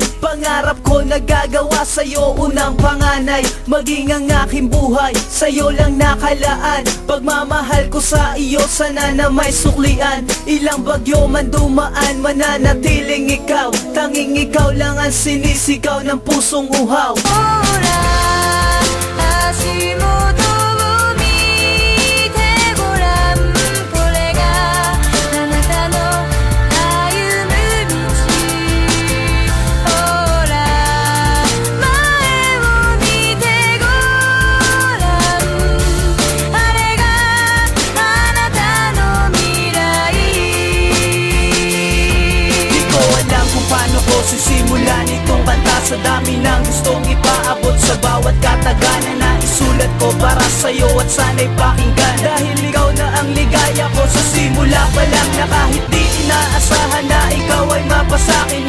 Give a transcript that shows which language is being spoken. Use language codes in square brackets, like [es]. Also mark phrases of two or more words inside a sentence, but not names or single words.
[tl] Pangarap ko nagagawa sa'yo, unang panganay. Maging ang aking buhay, sa'yo lang nakalaan. Pagmamahal ko sa iyo, sana na may suklian. Ilang bagyo man dumaan, mananatiling ikaw. Tanging ikaw lang ang sinisigaw ng pusong uhaw. [ja] 足元を見てごらんこれがあなたの歩む道ほら前を見てごらんあれがあなたの未来 [tl] Di ko alam kung paano ko sisimulan itong kanta. Sa dami ng gustong ipaabot sa bawat kataganan na isulat ko para sa'yo at sana'y pakinggan. Dahil ikaw na ang ligaya ko sa simula pa lang, na kahit di inaasahan na ikaw ay mapasakin.